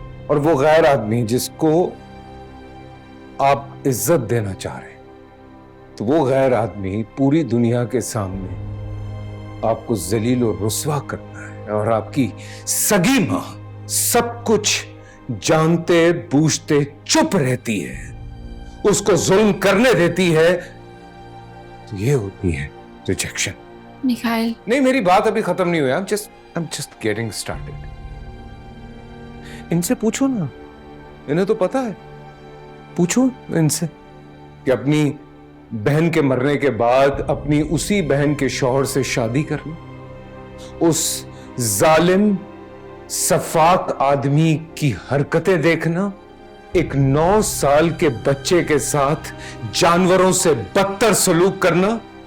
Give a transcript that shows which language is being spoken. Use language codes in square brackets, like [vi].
[hi] और वो गैर आदमी जिसको आप इज्जत देना चाह रहे हैं, तो वो गैर आदमी पूरी दुनिया के सामने आपको जलील और रुस्वा करता है और आपकी सगी माँ सब कुछ जानते बूझते चुप रहती है, उसको जुल्म करने देती है। तो ये होती है रिजेक्शन। मिकाइल, नहीं, मेरी बात अभी खत्म नहीं हुई। [en] I'm just getting started. [hi] इनसे पूछो ना, इन्हें तो पता है। पूछो इनसे कि अपनी बहन के मरने के बाद अपनी उसी बहन के शौहर से शादी करना, उस जालिम सफाक आदमी की हरकतें देखना, एक 9 साल के बच्चे के साथ जानवरों से बदतर सलूक करना,